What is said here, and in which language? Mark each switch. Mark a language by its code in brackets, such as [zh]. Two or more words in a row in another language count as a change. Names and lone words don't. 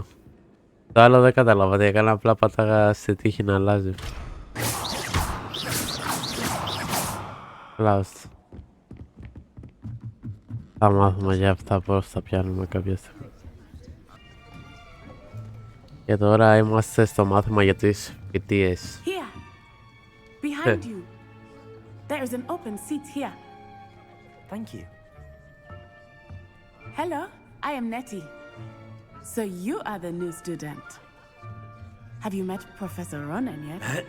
[el] Το άλλο δεν κατάλαβα τι έκανα, απλά πατάγα στη τύχη να αλλάζει. Last. Θα μάθουμε για αυτά πώς θα πιάνουμε κάποια στιγμή. Και τώρα είμαστε στο μάθημα για τις φοιτίες. [en] Here, behind you. There is an open seat here. Thank you. Hello, I am Nettie. So you are the new student. Have you met Professor Ronan yet?